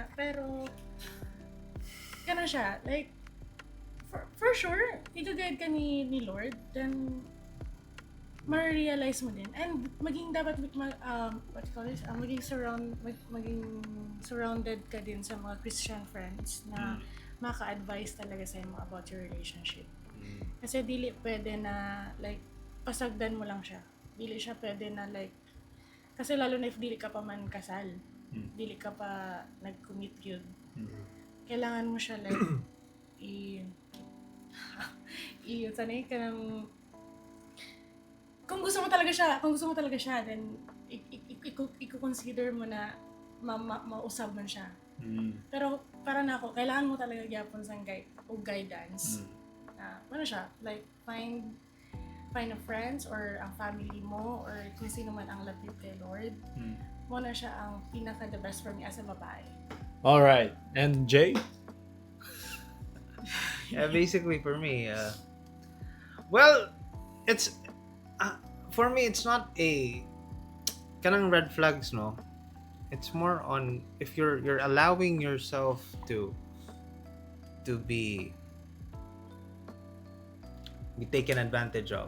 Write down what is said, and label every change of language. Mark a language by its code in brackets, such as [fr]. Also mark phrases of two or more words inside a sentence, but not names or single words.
[ceb] Pero, kana siya, [tl] like, for sure, i-guide ka ni Lord, then ma-realize mo din. And maging dapat maging surrounded ka din sa mga [en] Christian friends [tl] na maka-advise talaga sa mo [en] about your relationship. [ceb] Kasi dili pwede na like pasagdan mo lang siya. Dili siya pwede na like kasi lalo na if dili ka pa man kasal. Dili ka pa nag-commit yun. [tl] Kailangan mo siya like sanay ka ng kung gusto mo talaga siya, then i-consider mo na [ceb] mausab man siya. Pero para na ako, kailangan mo talaga gyapon sang guidance. Ano siya, [en] like find a friends [tl] or ang family mo or kung sino man ang lapit kay Lord. [ceb] Mo na siya ang pinaka [en] the best for me as a [ceb] babae. [en] All right. And Jay? Yeah, basically for me, well, it's for me it's not a kanang red flags, no. It's more on if you're allowing yourself to be taken advantage of.